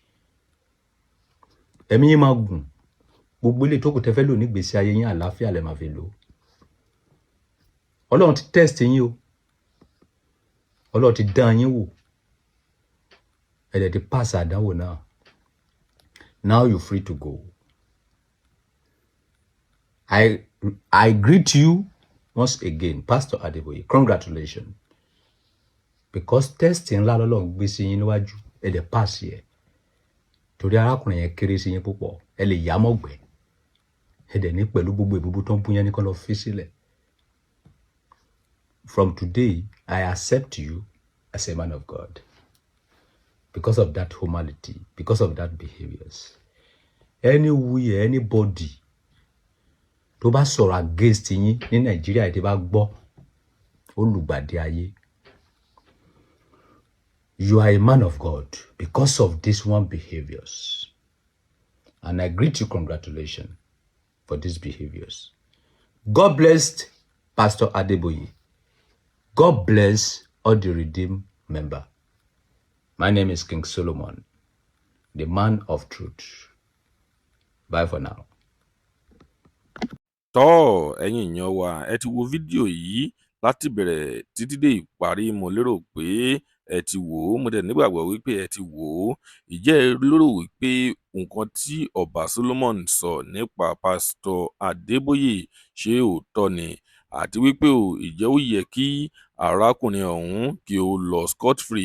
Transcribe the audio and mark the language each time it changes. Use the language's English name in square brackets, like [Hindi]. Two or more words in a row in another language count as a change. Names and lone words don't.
[Yoruba] Ẹ̀mí yín máa gùn. Gbogbo ilé tó kù tẹ́ fẹ́ lò nígbésí ayé yín àlàáfíà lẹ máa fi lò. Ọlọ́run ti test yín o. Ọlọ́run ti dán yín wò. Ẹ dẹ̀ ti pass àdánwò náà. [English] Now you're free to go. I greet you once again, Pastor Adeboye. Congratulations. Because testing [Yoruba] ńlá lọ́lọ́run gbé sí yín níwájú, ẹ dẹ̀ pass yẹ. Torí arákùnrin yẹn kéré sí yín púpọ̀, ẹ lè yá mọ́gbẹ́. Ẹ dẹ̀ ní pẹ̀lú gbogbo ìbúbú tó ń bú yẹn ní kán lọ fi sílẹ̀. [English] From today, I accept you as a man of God. Because of that humanity, because of that behaviors. Anywhere, anybody [Yoruba] tó bá sọ̀rọ̀ against yín ní Nàìjíríà tí bá gbọ́ olùgbàdì ayé. [English] You are a man of God because of this one behaviors. And I greet you, congratulations for these behaviors. God bless Pastor Adeboye. God bless all the redeemed member. My name is King Solomon, the man of truth. Bye for now. [Yoruba] Tọ́ ẹ̀yin èèyàn wa, ẹ ti wo fídíò yìí láti bẹ̀rẹ̀ títí dé ìparí. Mo lérò pé ẹ ti wò ó, mo dẹ̀ nígbàgbọ́ wípé ẹ ti wò ó. Ìjẹ́ ẹ lérò wípé nǹkan tí Ọba Solomon sọ nípa Pastor Adeboye ṣé òótọ́ ni, àti wípé ìjẹ́ ó yẹ kí arákùnrin ọ̀hún kí ó lọ [English] scot free.